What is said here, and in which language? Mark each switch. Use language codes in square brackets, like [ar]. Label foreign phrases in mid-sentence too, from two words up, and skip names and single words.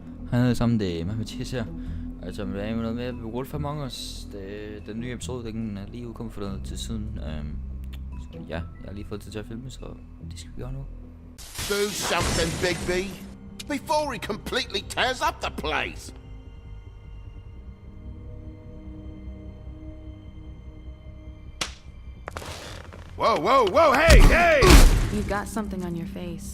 [da] Hej allesammen, det er mig Mathias her. Altså, det er jo noget med Wolf Among Us. Den nye episode, den er lige udkommet for noget tid siden. Så ja, jeg har lige fået tid til at filme, så det skal vi gøre nu. [en] Do something, Big B, before he completely tears up the place. Whoa, whoa, whoa, hey, hey! You've got something on your face.